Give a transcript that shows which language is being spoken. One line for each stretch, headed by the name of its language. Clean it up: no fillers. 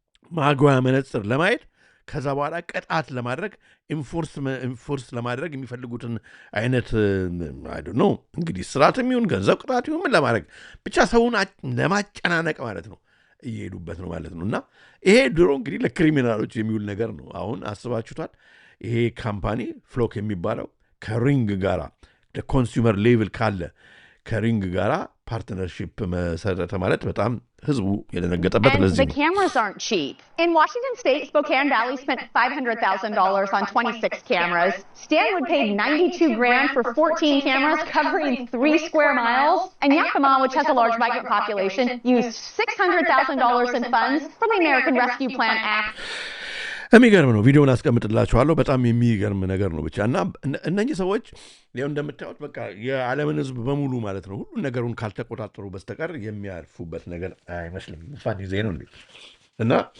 Amharic: ማጓያ መነጽር ለማየት ከዛ በኋላ ቅጣት ለማድረግ ኢንፎርስ ለማድረግ የሚፈልጉትን አይነት ነው እንግዲህ ስርዓትም ይሁን ገንዘብ ቅጣት ይሁን ምን ለማድረግ ብቻ ሰውን ለማጨናነቅ ማለት ነው እየሄዱበት ነው ማለት ነው። እና ይሄ ድሮ እንግዲህ ለክሪሚናሎች የሚውል ነገር ነው። አሁን አስባችሁታል? ይሄ ካምፓኒ ፍሎክ የሚባለው ከሪንግ ጋራ ለኮንሱመር ሌቭል ካለ ከሪንግ ጋራ ፓርትነርሺፕ መሰረተ ማለት በጣም ህዝቡ የደነገጠበት ለዚህ ነው።
English: The cameras aren't cheap. In Washington State, Spokane Valley spent $500,000 on 26 cameras. Stanwood paid $92,000 for 14 cameras covering 3 square miles. And Yakima, which has a large migrant population, used $600,000 in funds from the American Rescue Plan Act.
Amharic: የሚገርም ነው። ቪዲዮውን አስቀምጥላችኋለሁ። በጣም የሚገርም ነገር ነው ብቻ እና እነኚህ ሰዎች ያው እንደምታዩት በቃ የዓለምን ህዝብ በሙሉ ማለት ነው ሁሉ ነገሩን ካልተቆጣጠሩ በስተቀር የሚያርፉበት ነገር አይመስልም። እንኳን ጊዜ ነው እና